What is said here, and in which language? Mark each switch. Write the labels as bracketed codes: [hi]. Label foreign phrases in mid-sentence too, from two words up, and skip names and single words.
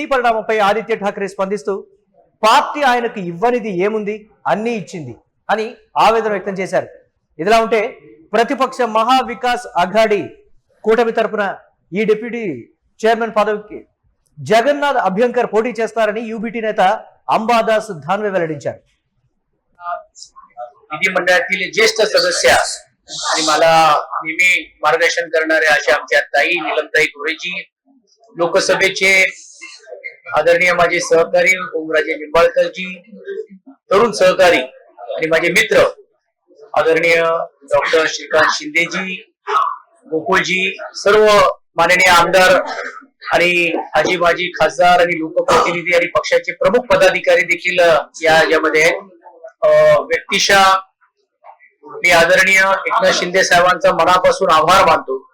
[te] ఈ పరిణామంపై ఆదిత్య ఠాక్రే స్పందిస్తూ పార్టీ ఆయనకు ఇవ్వనిది ఏముంది, అన్నీ ఇచ్చింది అని ఆవేదన వ్యక్తం చేశారు. ఇదిలా ఉంటే ప్రతిపక్ష మహా వికాస్ అఘాడీ కూటమి తరపున ఈ డిప్యూటీ చైర్మన్ పదవికి జగన్నాథ్ అభ్యంకర్ పోటీ చేస్తారని యూబీటీ నేత अंबादास धानवे వెల్లడించారు. [mr] विधिमंडळातील ज्येष्ठ सदस्य आणि मला नेहमी मार्गदर्शन करणारे अशा आमच्या ताई नीलमताई गोरेजी, लोकसभेचे आदरणीय माझे सहकारी ओमराजे निंबाळकरजी, तरुण सहकारी आणि माझे मित्र आदरणीय डॉक्टर श्रीकांत शिंदेजी, गोकुळजी, सर्व माननीय आमदार आणि आजी माजी खासदार आणि लोकप्रतिनिधी आणि पक्षाचे प्रमुख पदाधिकारी देखील यामध्ये व्यक्तिशः मी आदरणीय एकनाथ शिंदे साहेबांचा मनापासून आभार मानतो.